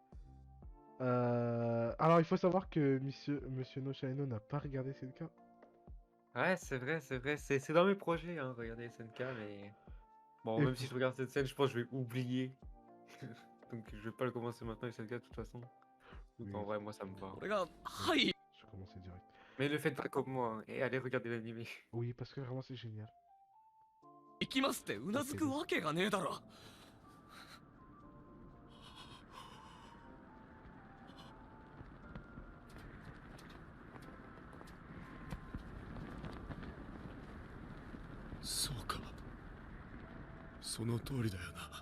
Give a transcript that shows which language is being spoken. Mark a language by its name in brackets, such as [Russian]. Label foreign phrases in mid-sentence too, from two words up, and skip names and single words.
[French] Alors, il faut savoir que Monsieur No Shino n'a pas regardé SNK. Ouais, c'est vrai, c'est vrai. C'est dans mes projets, hein, regarder SNK, mais. Bon, Et même si pour... je regarde cette scène, je pense que je vais oublier. Donc, je vais pas le commencer maintenant, SNK, de toute façon. Donc, en Oui, vrai, moi, ça me va. [Japanese] 俺が、はい。 [French] je vais commencer direct. Mais ne faites pas comme moi, hein, et allez regarder l'animé. Oui, parce que vraiment, c'est génial. [Japanese] 行きますってうなずくわけがねえだろ。そうか、その通りだよな。